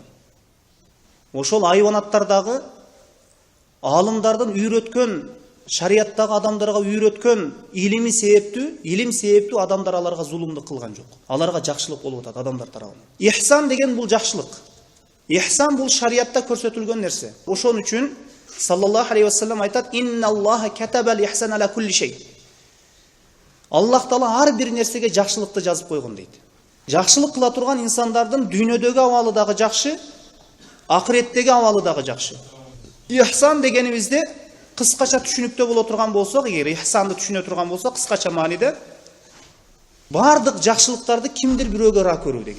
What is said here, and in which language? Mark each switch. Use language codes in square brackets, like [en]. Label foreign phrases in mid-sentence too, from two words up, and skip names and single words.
[ky] Ошол айванаттар дагы алымдардын үйрөткөн, шарияттагы адамдарга үйрөткөн илим себептүү адамдар аларга зулумду кылган жок. Аларга жакшылык болуп атат адамдар тарабынан. Ихсан деген бул жакшылык. Ихсан бул шариятта көрсөтүлгөн нерсе. Ошон үчүн [ar] صلى الله عليه وسلم [ky] айтат: [ar] "إن الله كتب الإحسان على كل شيء." [ky] Аллах Таала ар бир нерсеге жакшылыкты жазып койгон дейт. Жакшылык кыла турган инсандардын дүйнөдөгү абалы дагы жакшы, акыреттеги абалы дагы жакшы. Ихсан дегенибизде кыскача түшүнүктө боло турган болсок, эгер ихсанды түшүнө турган болсок, кыскача мааниде бардык жакшылыктарды кимдир бирөөгө ыра көрүү деген.